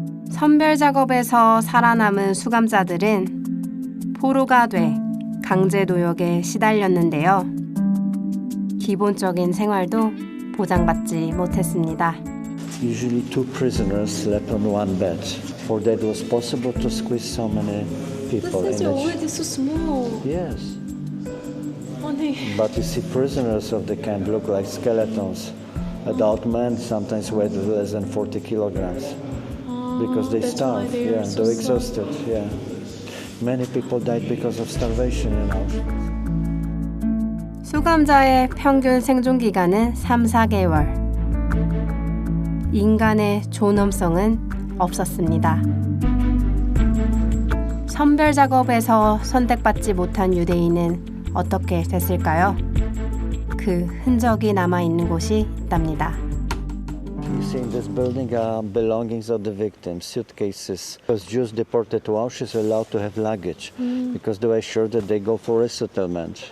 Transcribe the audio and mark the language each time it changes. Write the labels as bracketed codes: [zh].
[ko] 선별 작업에서 살아남은 수감자들은 포로가 돼 강제 노역에 시달렸는데요. 기본적인 생활도 보장받지 못했습니다. [en] Usually 2 prisoners slept on 1 bed. For that it was possible to squeeze so many people in it. so small. Yes. But you see, prisoners of the camp look like skeletons. Adult men sometimes weighed less than 40 kilograms because they starve. Yeah, they're exhausted. Yeah. Many people died because of starvation in Auschwitz. [ko] 수감자의 평균 생존 기간은 3-4개월. 인간의 존엄성은 없었습니다. 선별 작업에서 선택받지 못한 유대인은 어떻게 됐을까요? 그 흔적이 남아 있는 곳이 있답니다. [en] You see in this building are belongings of the victims, suitcases. Because Jews deported to Auschwitz were allowed to have luggage because they were sure that they go for resettlement.